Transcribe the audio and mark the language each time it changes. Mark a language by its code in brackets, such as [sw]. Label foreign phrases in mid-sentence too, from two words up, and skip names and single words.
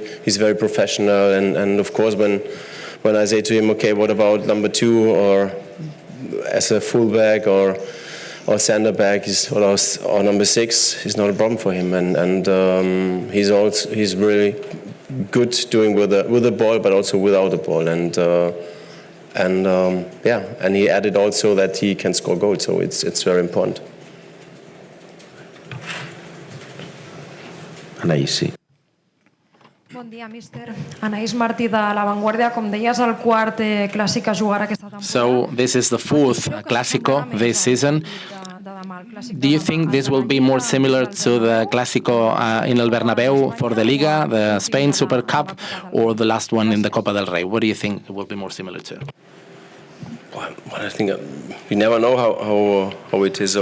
[en] He's very professional, and of course when I say to him, okay, what about number 2 or as a fullback or center back, or number 6, is not a problem for him, and he's really good doing with the ball, but also without the ball, and And and he added also that he can score goals, so it's very important. [ca] Anaïs, sí. Bon dia, míster. Anaïs Martí de La Vanguardia. Com deies, el quart Clàssic a jugar aquesta temporada. [en] So this is the fourth Clásico this season. Do you think this will be more similar to the Clásico in El Bernabéu for the Liga, the Spain Super Cup, or the last one in the Copa del Rey? What do you think it will be more similar to? Well, I think you never know how it is.